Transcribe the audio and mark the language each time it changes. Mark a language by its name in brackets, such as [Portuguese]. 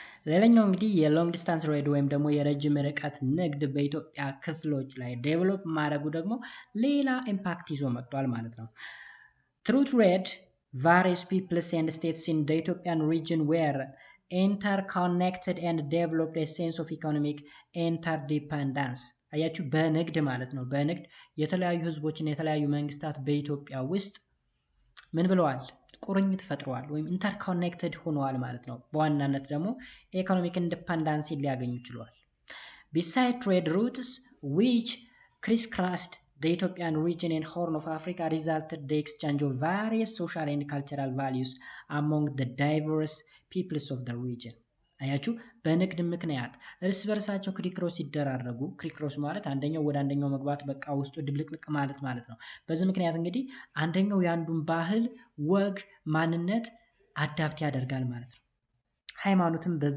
[Amharic] ሌላኛው እንግዲህ የሎንግ ዲስታንስ ትሬድ ወይም ደግሞ የረጅም ርቀት ንግድ በኢትዮጵያ ክፍሎች ላይ ዴቨሎፕ ማድረጉ ደግሞ ሌላ ኢምፓክት ይዞ መጥቷል ማለት ነው። [English] Through trade, various peoples and states in the Ethiopian region were interconnected and developed a sense of economic interdependence. [Amharic] አያችሁ በንግድ ማለት ነው። በንግድ የተለያዩ ህዝቦችና የተለያዩ መንግስታት በኢትዮጵያ ውስጥ ምን ብለዋል? ቁርኝት ፈጥረዋል ወይም ኢንተርኮኔክትድ ሆነዋል ማለት ነው። በዋናነት ደግሞ ኢኮኖሚክ ኢንዲፔንደንስ ሊያገኙ ችለዋል። [English] Beside trade routes which crisscrossed the Ethiopian region and Horn of Africa resulted the exchange of various social and cultural values among the diverse peoples of the region. [Amharic] አያችሁ በንግድ ምክንያት እርስ በርሳቸው ክሪክሮስ ሲደራረጉ፣ ክሪክሮስ ማለት አንደኛው ወደ አንደኛው መግባት በቃ ውስጡ ድብልቅልቅ ማለት ነው። በዚህ ምክንያት እንግዲህ አንደኛው የአንዱን ባህል፣ ወግ፣ ማንነት አዳፕት ያደርጋል ማለት ነው። ሃይማኖትም